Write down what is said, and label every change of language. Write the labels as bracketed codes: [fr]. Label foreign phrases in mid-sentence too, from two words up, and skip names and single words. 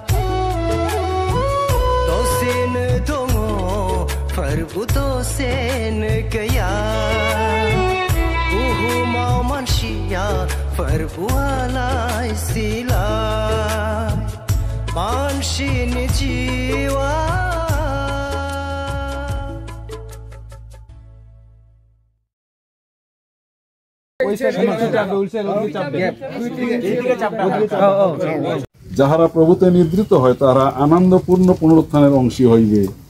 [brx] दसेनो दङ फोरबो दसेनो गैया। बुहुमाव मानसिया फोरबोआलाय सिलाय। मानसिनि जिउआ [bn] যাহারা প্রভুতে নিদ্রিত হয় তারা আনন্দপূর্ণ পুনরুত্থানের অংশী হইবে।